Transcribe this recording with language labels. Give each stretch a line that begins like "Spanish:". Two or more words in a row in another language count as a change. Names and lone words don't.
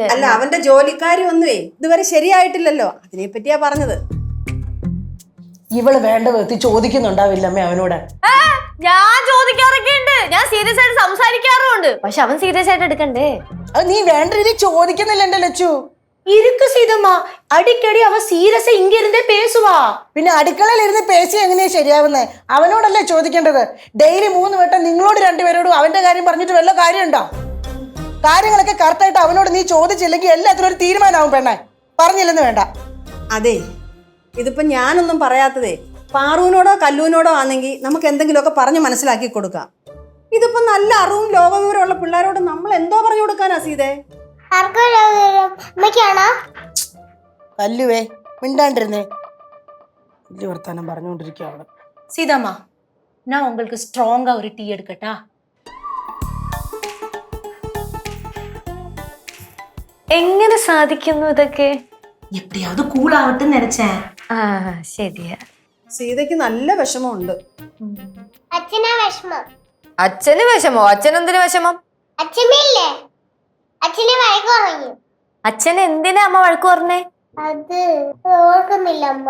Malayalam: അല്ല, അവന്റെ ജോലിക്കാരി ഒന്നുവേ ഇതുവരെ ശരിയായിട്ടില്ലല്ലോ, അതിനെ പറ്റിയാ പറഞ്ഞത്. ഇവള് വേണ്ട വിധത്തിൽ ചോദിക്കുന്നുണ്ടാവില്ലമ്മേ അവനോട്. ഞാൻ ചോദിക്കാറൊക്കെ ഉണ്ട്, ഞാൻ സീരിയസ് ആയിട്ട് സംസാരിക്കാറുമുണ്ട്. പക്ഷെ അവൻ സീരിയസ് ആയിട്ട് എടുക്കണ്ടേ? അത് നീ വേണ്ട രീതി ചോദിക്കുന്നില്ല എൻ്റെ ലച്ചു.
Tamil: இருக்கு சீதம்மா, அடிக்கடி அவ சீரியஸா இங்க இருந்தே பேசுவா.
Malayalam: പിന്നെ അടുക്കളയിൽ ഇരുന്ന് പേശി എങ്ങനെയാ ശരിയാവുന്നേ? അവനോടല്ലേ ചോദിക്കേണ്ടത്. ഡെയിലി 3 വട്ടം നിങ്ങളോട് 2 പേരോടും അവന്റെ കാര്യം പറഞ്ഞിട്ട് വല്ല കാര്യമുണ്ടോ? കാര്യങ്ങളൊക്കെ കറക്റ്റായിട്ട് അവനോട് നീ ചോദിച്ചില്ലെങ്കിൽ എല്ലാത്തിനും ഒരു തീരുമാനമാവും പെണ്ണെ. പറഞ്ഞില്ലെന്ന് വേണ്ട. അതെ, ഇതിപ്പോ ഞാനൊന്നും പറയാത്തതേ പാറുവിനോടോ കല്ലൂനോടോ ആണെങ്കിൽ നമുക്ക് എന്തെങ്കിലുമൊക്കെ പറഞ്ഞ് മനസ്സിലാക്കി കൊടുക്കാം. ഇതിപ്പോ നല്ല അറിവും ലോകവിവരമുള്ള പിള്ളേരോട് നമ്മൾ എന്തോ പറഞ്ഞു കൊടുക്കാനാ സീതേ? കല്ലുവേ, മിണ്ടാണ്ടിരുന്നേ. വലിയ വർത്താനം പറഞ്ഞുകൊണ്ടിരിക്കുക അവിടെ.
Tamil: சீதாம்மா, நான் உங்களுக்கு ஸ்ட்ராங்கா ஒரு டீ எடுக்கட்டா?
Malayalam: എങ്ങനെ സാധിക്കുന്നു ഇതൊക്കെ?
Tamil: எப்படியாவது கூல் ஆகட்டும்னு நினைச்சேன்.
Malayalam: ശരിയാ. സീതയ്ക്ക് നല്ല വിഷമമുണ്ട്. അച്ഛനാ വിഷമം. അച്ഛന് വിഷമോ? അച്ഛനെന്തിനു വിഷമം? അച്ഛമ്മയില്ലേ, അച്ഛനെ വഴക്ക് പറഞ്ഞു. അച്ഛന് എന്തിനാ അമ്മ വഴക്ക് പറഞ്ഞേ? അത് ഓർക്കുന്നില്ല അമ്മ.